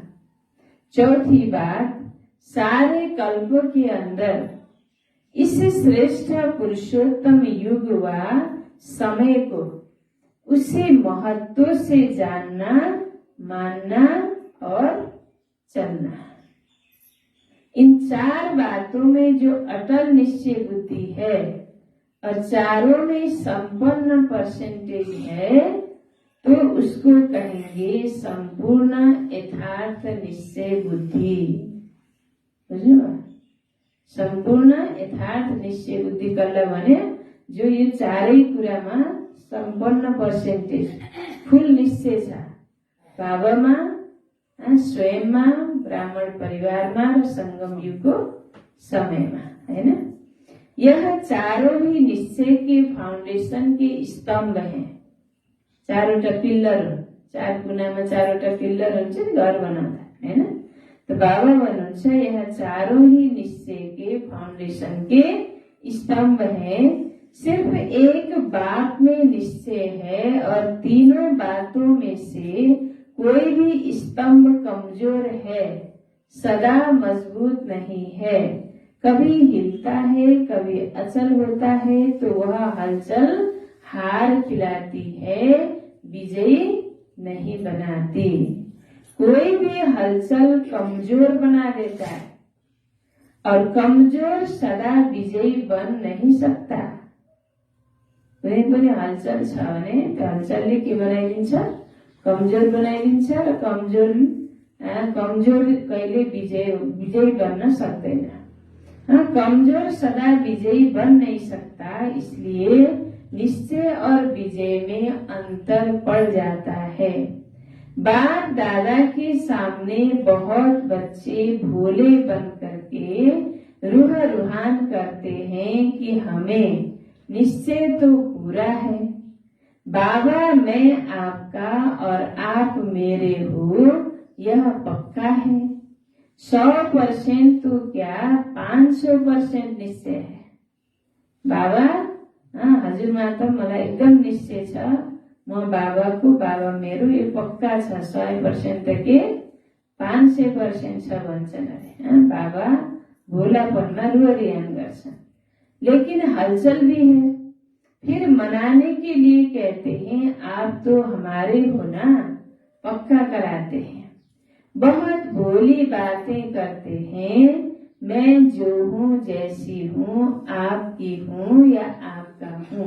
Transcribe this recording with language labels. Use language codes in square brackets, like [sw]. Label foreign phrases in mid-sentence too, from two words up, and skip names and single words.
[hi] चौथी बात, सारे कल्प के अंदर इस श्रेष्ठ पुरुषोत्तम युग व समय को उसे महत्व से जानना, मानना और चलना। इन चार बातों में जो अटल निश्चय बुद्धि है और चारों में संपन्न परसेंटेज है तो उसको कहेंगे संपूर्ण यथार्थ निश्चय बुद्धि। [ne] बुझ्नु? संपूर्ण यथार्थ निश्चय बुद्धि कसलाई भने जो यो चारै कुरामा सम्पन्न पर्सेन्टेज फुल निश्चय छ, भावमा, स्वयंमा, ब्राह्मण परिवारमा र संगम युगको समयमा, हैन? [hi] यह चारों ही निश्चय के फाउंडेशन के स्तंभ हैं। [ne] चारवटा पिल्लर, चार कुनामा चारवटा पिल्लर हुन्छ नि घर बनाउँदा, हैन? [hi] तो [ne] बाबा भन्नुहुन्छ [hi] यह चारों ही निश्चय के फाउंडेशन के स्तंभ हैं। सिर्फ एक बात में निश्चय है और तीनों बातों में से कोई भी स्तंभ कमजोर है, सदा मजबूत नहीं है, कभी हिलता है, कभी अचल होता है, तो वह हलचल हार खिलाती है, विजयी नहीं बनाती। कोई भी हलचल कमजोर बना देता है और कमजोर सदा विजयी बन नहीं सकता। [ne] कुनै पनि हलचल छ भने त्यो हलचलले के बनाइदिन्छ? कमजोर बनाइदिन्छ र कमजोर कहिले विजयी बन्न सक्दैन। [hi] कमजोर सदा विजयी बन नहीं सकता, इसलिए निश्चय और विजय में अंतर पड़ जाता है। बाप दादा के सामने बहुत बच्चे भोले बन करके रूह रूहान करते हैं कि हमें निश्चय तो पूरा है, बाबा मैं आपका और आप मेरे हो, यह पक्का है। 100% तो क्या 500% निश्चय है। [ne] बाबा हजुरमा त मलाई एकदम निश्चय छ, म बाबाको, बाबा मेरो, यो पक्का छ। 100% त के 500% छ भन्छन् अरे। बाबा भोलापनमा रुहरियान गर्छन्, [hi] लेकिन हलचल भी है। फिर मनाने के लिए कहते हैं आप तो हमारे हो ना, पक्का कराते हैं। बहुत भोली बातें करते हैं, मैं जो हूँ जैसी हूँ, आपकी हूँ या आपका हूँ।